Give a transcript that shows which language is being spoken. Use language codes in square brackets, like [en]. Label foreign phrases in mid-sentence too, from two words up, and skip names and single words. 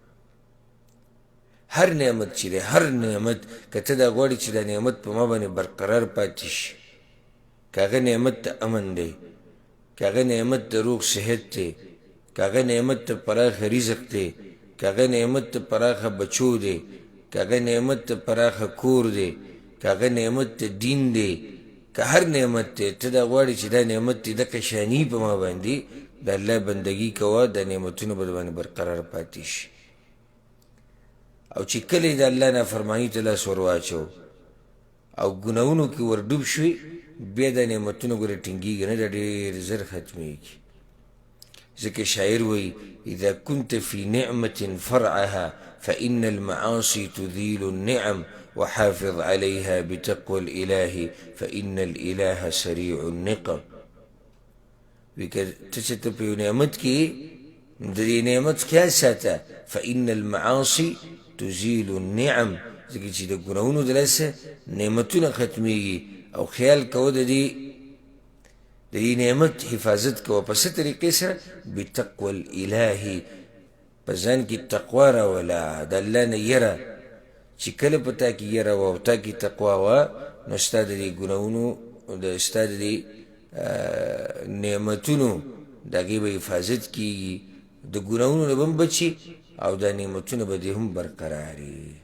[ps] هر نعمت چې دی، هر نعمت که ته دا غواړې چې دا نعمت په ما باندې برقرار پاتې شي، که هغه نعمت د امن دی، که هغه نعمت د روغ صحت دی، که هغه نعمت ته پراخه رزق دی، که هغه نعمت ته پراخه بچو دی، که هغه نعمت ته پراخه کور دی، که هغه نعمت ته دین دی، که هر نعمت دی ته دا غواړې چې دا نعمت دی دقه شاني په ما باندې، د الله بندګي کوه، دا نعمتونه به باندې برقرار پاتې شي. او چې کله د الله نافرماني ته لاس ور واچو او ګناهونو کې ور ډوب شوي، بیا دا نعمتونه ګوره ټینګېږي نه، دا ډېر زر ختمېږي. ځکه شاعر وایي [ar] اذا كنت في نعمة فرعها فإن المعاصي تذيل النعم وحافظ عليها بتقوى الإله فإن الإله سريع النقم. [ps] وکه ته چې ته په یو نعمت کې د دې نعمت خیال ساته، [ar] فإن المعاصي تزيل النعم، [ps] ځکه چې د ګناهونو د لاسه نعمتونه ختمېږي. او خیال کوه د دې نعمت حفاظت کوه په څه طریقې سره؟ [ar] بتقوى الإله، [ps] په ځان کې تقوا راوله، د الله نه یره. چې کله په تا کې یره وه او تا کې تقوا وه، نو ستا د دې ګناهونو ستا د دې نعمتونو د هغې به حفاظت کېږي، د ګناهونو نه به هم بچي او دا نعمتونه به دې هم برقراري.